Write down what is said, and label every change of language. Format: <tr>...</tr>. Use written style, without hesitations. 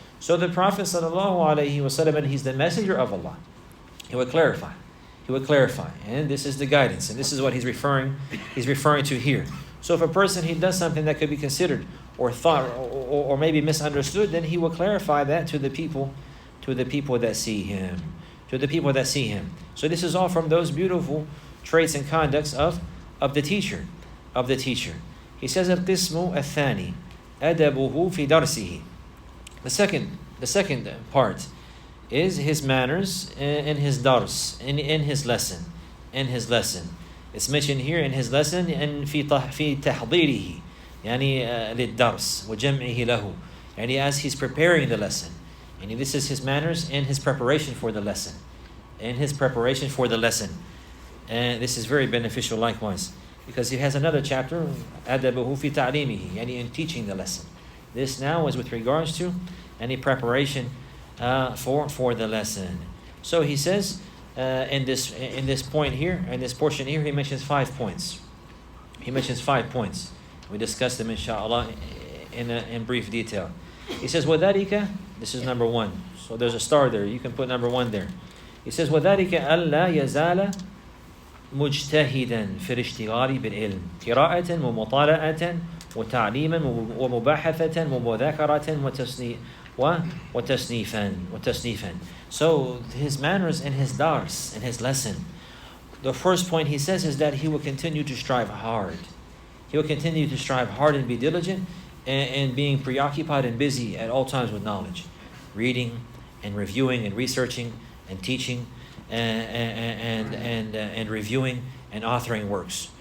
<en>So the Prophet ﷺ, and he's the messenger of Allah, he would clarify, and this is the guidance, and this is what he's referring to here. So if a person, he does something that could be considered or thought or maybe misunderstood, then he will clarify that to the people that see him. To the people that see him. So this is all from those beautiful traits and conducts of the teacher. He says,</en> <ar>القسم الثاني أدبه في درسه.</ar> <en>The second part is his manners in his dars, in his lesson. It's mentioned here in his lesson and</en> <ar>في تحضيره يعني للدرس وجمعه له.</ar> <en>And as he's preparing the lesson. And this is his manners in his preparation for the lesson. And this is very beneficial likewise. Because he has another chapter,</en> <ar>أدبه في تعليمه, يعني</ar> <en>in teaching the lesson. This now is with regards to any preparation for the lesson. So he says in this point here, in this portion here, he mentions 5 points. We discussed them inshallah in brief detail. He says, وَذَلِكَ, this is number 1. So there's a star there. You can put number 1 there. He says,</en> <ar>وَذَلِكَ أَلَّا يَزَالَ مجتهدا في الاشتغال بالعلم قراءة ومطالعة وتعليما ومباحثة ومذاكرة وتصنيفا.</ar> <en>So his manners and his dars and his lesson. The first point he says is that he will continue to strive hard. He will continue to strive hard and be diligent and being preoccupied and busy at all times with knowledge, reading and reviewing and researching and teaching and reviewing and authoring works.</en>